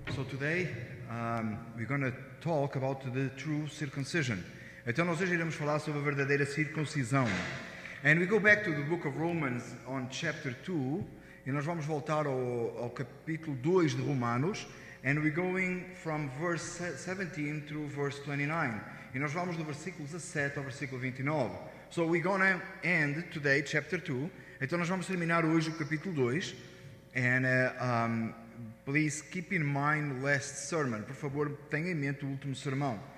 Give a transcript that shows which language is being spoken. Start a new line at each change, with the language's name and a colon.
English: today we're going to talk about the true circumcision.
Portuguese: Então nós hoje iremos falar sobre a verdadeira circuncisão.
English: And we go back to the book of Romans on chapter 2,
Portuguese: e nós vamos voltar ao capítulo 2 de Romanos,
English: and we're going from verse 17 through verse 29.
Portuguese: E nós vamos do versículo 17 ao versículo 29.
English: So we're going to end today chapter 2.
Portuguese: Então nós vamos terminar hoje o capítulo 2.
English: And please keep in mind last sermon. Por favor, tenha em mente o último sermão.